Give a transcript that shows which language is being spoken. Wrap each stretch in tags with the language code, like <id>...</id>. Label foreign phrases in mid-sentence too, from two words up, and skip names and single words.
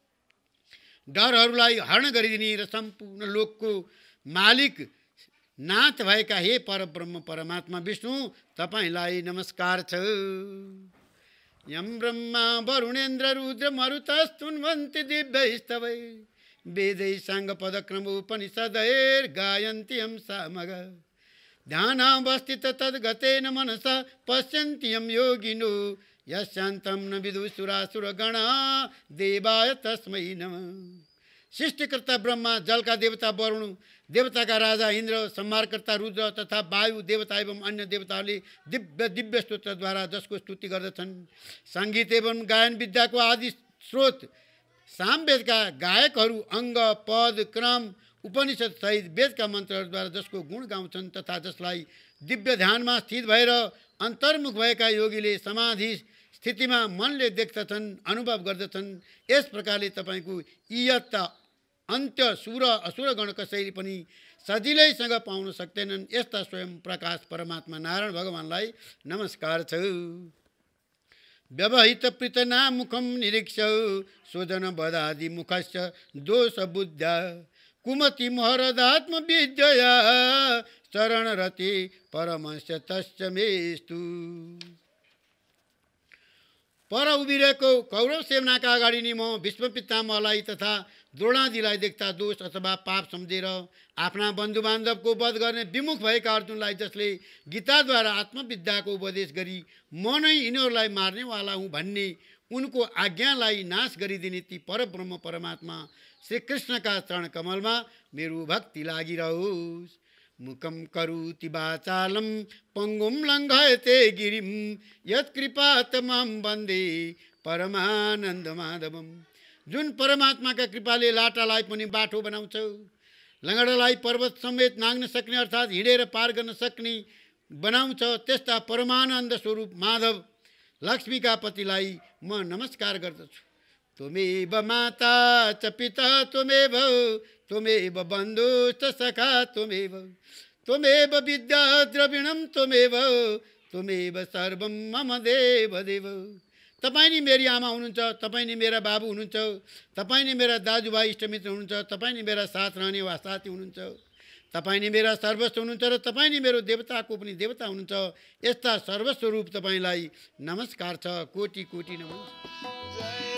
<ne>डरहरूलाई हरण गरिदिने र सम्पूर्ण लोकको मालिक नाथ भएका हे परब्रह्म परमात्मा विष्णु तपाईलाई नमस्कार छ।</ne> <sa>यम ब्रह्मा वरुणेन्द्र रुद्र मरुतस्तुन्वन्ति दिव्यैस्तवै वेदै साङ्ग पदक्रम उपनिषदैर् गायन्ति यं सामग ध्यानावस्थित तद्गतेन मनसा पश्यन्ति यं योगिनो यशान्तं न विदुसुरासुरगणा देवाय तस्मै नमः।</sa> <ne>सृष्टिकर्ता ब्रह्मा, जलका देवता वरुण, देवताका राजा इन्द्र, संहारकर्ता रुद्र तथा वायु देवता एवं अन्य देवताहरूले दिव्य दिव्य स्तोत्रद्वारा जसको स्तुति गर्दछन्। सङ्गीत एवं गायन विद्याको आदि स्रोत सामवेदका गायकहरू अङ्ग पद क्रम उपनिषद सहित वेदका मन्त्रहरूद्वारा जसको गुण गाउँछन् तथा जसलाई दिव्य ध्यानमा स्थित भएर अन्तर्मुख भएका योगीले समाधि स्थितिमा मनले देख्दछन्, अनुभव गर्दछन्। यस प्रकारले तपाईँको इयत्त अन्त्य सुर असुरगण कसैले पनि सजिलैसँग पाउन सक्दैनन्। यस्ता स्वयं प्रकाश परमात्मा नारायण भगवानलाई नमस्कार छ।</ne> <sa>व्यवहित प्रीतनामुखं निरीक्ष्य स्वजन बदादि मुखस्य दोष बुद्ध्या कुमति महरदात्म विद्यया शरणरति परमस्य तस्य मेस्तु।</sa> <ne>पर उभिरहेको कौरव सेनाका अगाडि नि म भीष्म पितामहलाई तथा द्रोणादिलाई देख्दा दोष अथवा पाप सम्झेर आफ्ना बन्धुबान्धवको वध गर्ने विमुख भएका अर्जुनलाई जसले गीताद्वारा आत्मविद्याको उपदेश गरी म नै यिनीहरूलाई मार्नेवाला हुँ भन्ने उनको आज्ञालाई नाश गरिदिने ती परब्रह्म परमात्मा श्रीकृष्णका चरण कमलमा मेरो भक्ति लागिरहोस्।</ne> <sa>मुखम करोति वाचालं पंगुं लङ्घयते गिरिं यत्कृपात् मां वन्दे परमानन्द माधवम।</sa> <ne>जुन परमात्माका कृपाले लाटालाई पनि बाटो बनाउँछ, लङ्गडालाई पर्वत समेत नाग्न सक्ने अर्थात् हिँडेर पार गर्न सक्ने बनाउँछ, त्यस्ता परमानन्द स्वरूप माधव लक्ष्मीका पतिलाई म नमस्कार गर्दछु।</ne> <sa>त्वमेव माता च पिता त्वमेव त्वमेव बन्धुश्च सखा त्वमेव त्वमेव विद्या द्रविणं त्वमेव त्वमेव सर्वं मम देव देव।</sa> <ne>तपाईँ नि मेरी आमा हुनुहुन्छ, तपाईँ नि मेरा बाबु हुनुहुन्छ, तपाईँ नि मेरा दाजुभाइ इष्टमित्र हुनुहुन्छ, तपाईँ नि मेरा साथ रहने वा साथी हुनुहुन्छ, तपाईँ नि मेरा सर्वस्व हुनुहुन्छ र तपाईँ नि मेरो देवताको पनि देवता हुनुहुन्छ। यस्ता सर्वस्वरूप तपाईँलाई नमस्कार छ। कोटि कोटि नमस्कार।</ne>